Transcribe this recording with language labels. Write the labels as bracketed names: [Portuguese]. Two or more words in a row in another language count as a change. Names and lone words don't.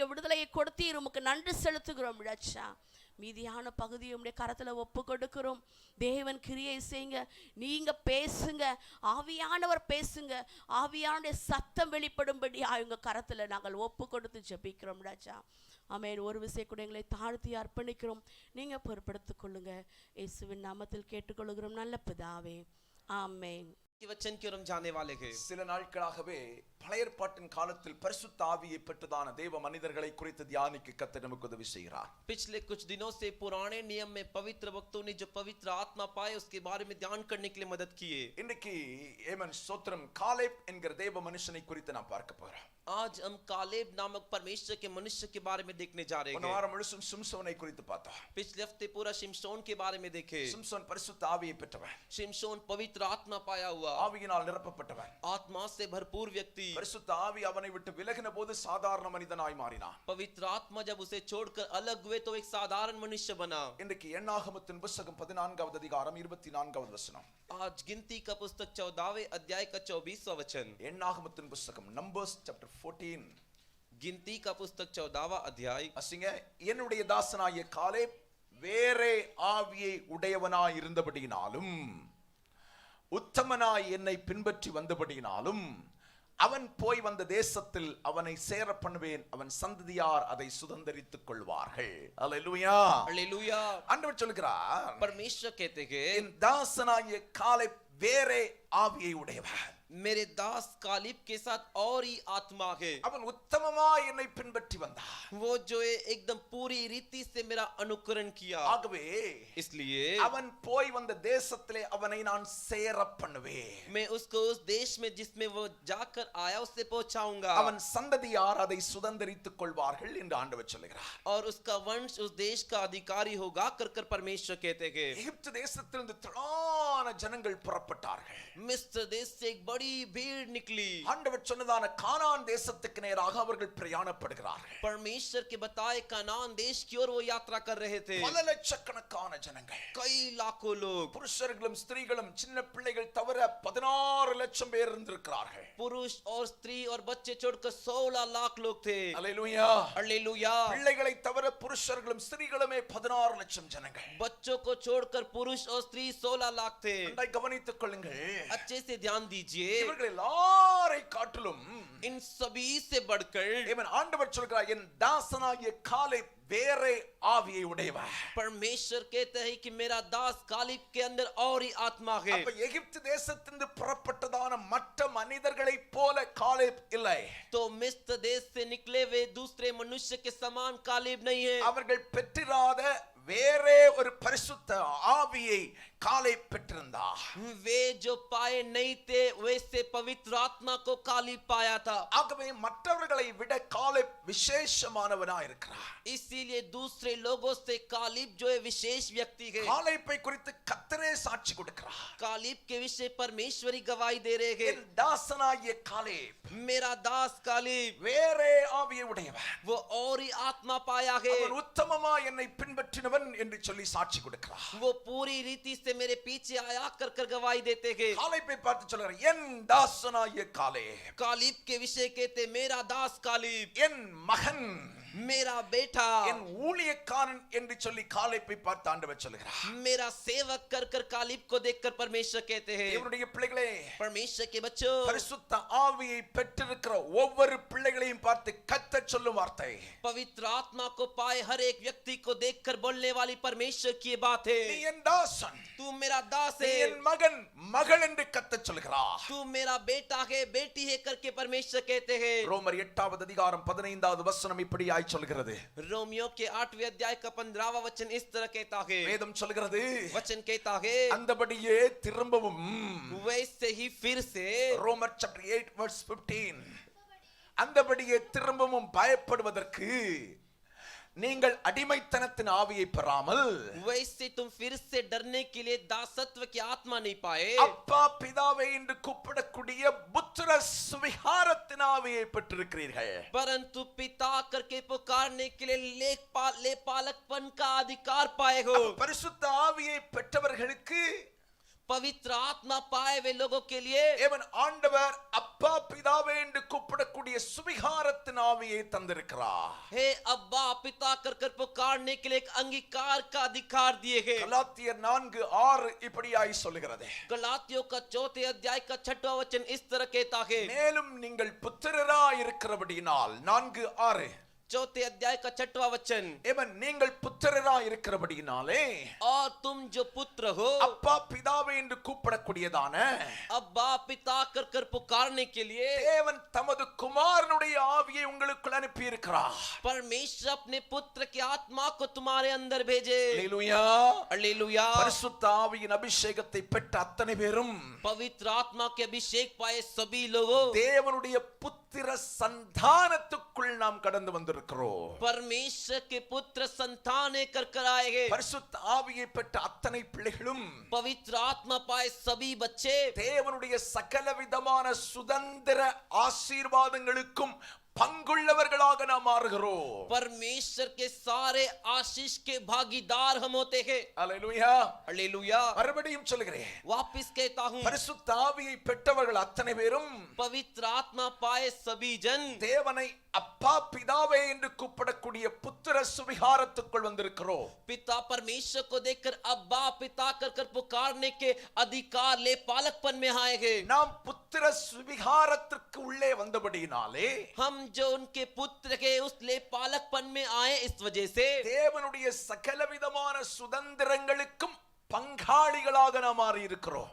[Tamil] விடுதலையை கொடுத்தீர் உமக்கு நன்றி செலுத்துகிறோம் ராஜா மீதியான பகுதியை உடைய கரத்துல ஒப்பு கொடுக்கிறோம் தேவன் கிரியை செய்யுங்க நீங்க பேசுங்க ஆவியானவர் பேசுங்க ஆவியானுடைய சத்தம் வெளிப்படும்படி உங்க கரத்துல நாங்கள் ஒப்பு கொடுத்து ஜெபிக்கிறோம் ராஜா ஆமென் ஒரு விசை கூட எங்களை தாழ்த்தி அர்ப்பணிக்கிறோம் நீங்க பொறுப்படுத்திக் கொள்ளுங்க இயேசுவின் நாமத்தில் கேட்டுக்கொள்கிறோம் நல்ல பிதாவே ஆமென் [Hindi] वचन की ओर हम जाने वाले हैं [Tamil] சில நாட்களாகவே பழைய ஏற்பாட்டின் காலத்தில் பரிசுத்த ஆவியை பெற்றதான தேவ மனிதர்களை குறித்து தியானிக்க கர்த்தர் நமக்கு உதவி செய்கிறார் [Hindi] पिछले कुछ दिनों से पुराने नियम में पवित्र भक्तों ने जो पवित्र आत्मा पाए उसके बारे में ध्यान करने के लिए मदद किए [Tamil] இன்னைக்கு ஏமன் ஸ்தோத்திரம் காலேப் என்கிற தேவ மனுஷனை குறித்து நாம் பார்க்க போறோம் [Hindi] आज हम कालेब नामक परमेश्वर के मनुष्य के बारे में देखने जा रहे [Tamil] போன [Hindi] हैं [Tamil] வாரம் முழுசும் சிம்சோனை குறித்து பார்த்தோம் [Hindi] पिछले हफ्ते पूरा शिमशोन के बारे में देखे [Tamil] சிம்சோன் பரிசுத்த ஆவியை பெற்றவன் [Hindi] शिमशोन पवित्र आत्मा पाया हुआ [Tamil] ஆவியினால் நிரப்பப்பட்டவன் [Hindi] आत्मा से भरपूर व्यक्ति [Tamil] பரிசுத்த ஆவி அவனை விட்டு விலகின போது சாதாரண மனிதனாய் மாறினான் [Hindi] पवित्र आत्मा जब उसे छोड़कर अलग हुए तो एक साधारण मनुष्य बना [Tamil] இன்றைக்கு எண்ணாகமத்தின் புத்தகம் 14வது அதிகாரம் 24வது வசனம் [Hindi] आज गिनती का पुस्तक 14वें अध्याय का 24वां वचन [Tamil] எண்ணாகமத்தின் புத்தகம் [English] Numbers chapter [Tamil] 14 [Hindi] गिनती का पुस्तक 14वां अध्याय [Tamil] அசிங்க என்னுடைய தாசனாகிய காலேப் வேறே ஆவியை உடையவனாய் இருந்தபடியினாலும் உத்தமனாய் என்னை பின்பற்றி வந்தபடியினாலும் அவன் போய் வந்த தேசத்தில் அவனை சேர பண்ணுவேன் அவன் சந்ததியார் அதை சுதந்தரித்துக் கொள்வார்கள் அல்லேலூயா [Hindi] हालेलुया [Tamil] ஆண்டவர் சொல்கிறார் [Hindi] परमेश्वर कहते हैं [Tamil] என் தாசனாகிய காலேப் வேறே ஆவியை உடையவன் [Hindi] मेरे दास कालिब के साथ और ही आत्मा है [Tamil] அவன் உத்தமமாய் என்னை பின்பற்றி வந்தான் [Hindi] वो जो है एकदम पूरी रीति से मेरा अनुकरण किया [Tamil] ஆகவே [Hindi] इसलिए [Tamil] அவன் போய் வந்த தேசத்திலே அவனை நான் சேர பண்ணுவேன் [Hindi] मैं उसको उस देश में जिसमें वो जाकर आया उससे पहुंचाऊंगा [Tamil] அவன் சந்ததியார் அதை சுதந்தரித்துக் கொள்வார்கள் என்று ஆண்டவர் சொல்கிறார் [Hindi] और उसका वंश उस देश का अधिकारी होगा कर परमेश्वर कहते हैं [Tamil] எகிப்து தேசத்திலிருந்து திரளான ஜனங்கள் புறப்பட்டார்கள் [Hindi] मिस्र देश से एक बड़ी भीड़ निकली [Tamil] ஆண்டவர் சொன்னதான கானான் தேசத்துக்கு நேராக அவர்கள் பிரயாணப்படுகிறார்கள் [Hindi] परमेश्वर के बताए कनान देश की ओर वो यात्रा कर रहे थे [Tamil] பல லட்சக்கணக்கான ஜனங்கள் [Hindi] कई लाखों लोग [Tamil] புருஷர்களும் ஸ்திரீகளும் சின்ன பிள்ளைகள் தவிர 16 லட்சம் பேர் இருந்திருக்கிறார்கள் [Hindi] पुरुष और स्त्री और बच्चे छोड़कर 16 लाख लोग थे [Tamil] அல்லேலூயா [Hindi] हालेलुया [Tamil] பிள்ளைகளை தவிர புருஷர்களும் ஸ்திரீகளுமே 16 லட்சம் ஜனங்கள் [Hindi] बच्चों को छोड़कर पुरुष और स्त्री 16 लाख थे [Tamil] நன்றாய் கவனித்துக் கொள்ளுங்கள் [Hindi] अच्छे से ध्यान दीजिए [Tamil] இவர்கள் எல்லாரை காட்டிலும் [Hindi] इन सभी से बढ़कर [Tamil] இவன் ஆண்டவர் சொல்கிறார் என் தாசனாகிய காலேப் வேறே ஆவியை உடையவன் [Hindi] परमेश्वर कहते हैं कि मेरा दास कालिब के अंदर और ही आत्मा है [Tamil] அப்ப எகிப்து தேசத்திலிருந்து புறப்பட்டதான மற்ற மனிதர்களைப் போல காலேப் இல்லை [Hindi] तो मिस्र देश से निकले हुए दूसरे मनुष्य के समान कालिब नहीं है [Tamil] அவர்கள் பெற்றிராத வேறே ஒரு பரிசுத்த ஆவியை காலேப் பெற்றிருந்தார் [Hindi] वे जो पाए नहीं थे वैसे पवित्र आत्मा को कालिब पाया था [Tamil] ஆகவே மற்றவர்களை விட காலேப் விசேஷமானவனாய் இருக்கிறார் [Hindi] इसीलिए दूसरे लोगों से कालिब जो है विशेष व्यक्ति है [Tamil] காலேப்பை குறித்து கர்த்தரே சாட்சி கொடுக்கிறார் [Hindi] कालिब के विषय परमेश्वरी गवाही दे रहे हैं [Tamil] என் தாசனாகிய காலேப் [Hindi] मेरा दास कालिब [Tamil] வேறே ஆவியை உடையவன் [Hindi] वो और ही आत्मा पाया है [Tamil] அவன் உத்தமமாய் என்னை பின்பற்றினவன் அவன் என்று சொல்லி சாட்சி கொடுக்கிறார். [Hindi] वो पूरी रीति से मेरे पीछे आया कर कर गवाही देते हैं. [Tamil] காலேபை பார்த்து சொல்றார், என் தாசனாகிய காலேப், [Hindi] कालीब के विषय कहते मेरा दास कालीब, [Tamil] என் மகன், [Hindi] मेरा बेटा, [Tamil] என் ஊழியக்காரன் என்று சொல்லி காலேபை பார்த்து ஆண்டவர் சொல்கிறார். [Hindi] मेरा सेवक कर कर कालीब को देखकर परमेश्वर कहते हैं. [Tamil] தேவனுடைய பிள்ளைகளே, [Hindi] परमेश्वर के बच्चों, [Tamil] பரிசுத்த ஆவியை பெற்றிருக்கிற ஒவ்வொரு பிள்ளைகளையும் பார்த்து கர்த்தர் சொல்லும் வார்த்தை, [Hindi] पवित्र आत्मा को पाए हर एक व्यक्ति को देखकर बोलने वाली परमेश्वर की ये बात है. [Tamil] நீ என் தாசன், [Hindi] तू मेरा दास [Tamil] நீ [Hindi] है, [Tamil] என் மகன் மகள் என்று கர்த்தர் சொல்கிறார். [Hindi] तू मेरा बेटा है बेटी है करके परमेश्वर कहते हैं. [Tamil] ரோமர் 8வது அதிகாரம் 15வது வசனம் இப்படியாய் சொல்கிறது. [Hindi] रोमियो के 8वें अध्याय का 15वां वचन इस तरह कहता है. [Tamil] வேதம் சொல்கிறது, [Hindi] वचन कहता है [Tamil] அந்தபடியே திரும்பவும், [Hindi] वैसे ही फिर से, [Tamil] ரோமர் [English] chapter 8 verse 15, [Tamil] அந்தபடியே திரும்பவும் பயப்படுவதற்கு நீங்கள் அடிமைத்தனத்தின் ஆவியை பெறாமல், [Hindi] वैसे तुम फिर से डरने के लिए दासत्व की आत्मा नहीं पाए, [Tamil] அப்பா பிதாவே என்று கூப்பிடக்கூடிய புத்திர சுவிகாரத்தின் ஆவியை பெற்றிருக்கிறீர்கள். [Hindi] परंतु पिता करके पुकारने के लिए लेपालकपन का अधिकार पाए हो. [Tamil] பரிசுத்த ஆவியை பெற்றவர்களுக்கு, [Hindi] पवित्र आत्मा पाए वे लोगों के लिए [Tamil] தேவன் ஆண்டவர் அப்பா பிதாவே என்று கூப்பிடக்கூடிய சுவிகாரத்தின் ஆவியை தந்திருக்கிறார். [Hindi] हे अब्बा पिता कर कर पुकारने के लिए एक अंगीकार का अधिकार दिए हैं. [Tamil] கலாத்தியர் 4:6 இப்படியாய் சொல்கிறது. [Hindi] गलातियों का 4थे अध्याय का 6वां वचन इस तरह कहता है. [Tamil] மேலும் நீங்கள் புத்திரராய் இருக்கிறபடியினால், 4:6, [Hindi] 4थे अध्याय का 6वां वचन, [Tamil] ஏவன் நீங்கள் புத்திரராய் இருக்கிறபடியினாலே, [Hindi] और तुम जो पुत्र हो, [Tamil] அப்பா பிதாவே என்று கூப்பிடக்கூடியதான [Hindi] अब्बा पिता कर कर पुकारने के लिए [Tamil] தேவன் தமது குமாரனுடைய ஆவியை உங்களுக்குள் அனுப்பி இருக்கிறார். [Hindi] परमेश्वर अपने पुत्र की आत्मा को तुम्हारे अंदर भेजे. [Tamil] அல்லேலூயா. [Hindi] हालेलुया. [Tamil] பரிசுத்த ஆவியின் அபிஷேகத்தை பெற்ற அத்தனை பேரும் [Hindi] पवित्र आत्मा के अभिषेक पाए सभी लोगों [Tamil] தேவனுடைய புத்திர சந்தானத்துக்குள் நாம் கடந்து வந்திருக்கிறோம். [Hindi] परमेश्वर के पुत्र संतान कर कर आए हैं. [Tamil] பரிசுத்த ஆவியை பெற்ற அத்தனை பிள்ளைகளும் [Hindi] पवित्र आत्मा पाए सभी बच्चे [Tamil] தேவனுடைய சகல விதமான சுதந்திர ஆசீர்வாதங்களுக்கும் பங்குள்ளவர்களாக நாம் மாறுகிறோம். [Hindi] परमेश्वर के सारे आशीष के भागीदार हम होते हैं. [Tamil] அல்லேலூயா. [Hindi] हालेलुया. [Tamil] மறுபடியும் சொல்கிறேன், [Hindi] वापिस कहता हूँ, [Tamil] பரிசுத்த ஆவியை பெற்றவர்கள் அத்தனை பேரும் [Hindi] पवित्र आत्मा पाए सभी जन [Tamil] தேவனை அப்பா பிதாவே என்று கூப்பிடக்கூடிய புத்திர சுவிகாரத்துக்குள் வந்திருக்கிறோம். [Hindi] पिता परमेश्वर को देखकर अब्बा पिता कर कर पुकारने के अधिकार ले पालकपन में आएंगे. [Tamil] நாம் புத்திர சுவிகாரத்திற்கு உள்ளே வந்தபடியினாலே, [Hindi] हम जो उनके पुत्र के उस ले पालकपन में आए इस वजह से [Tamil] தேவனுடைய சகல விதமான சுதந்திரங்களுக்கும் பங்காளிகளாக நாம் மாறி இருக்கிறோம்.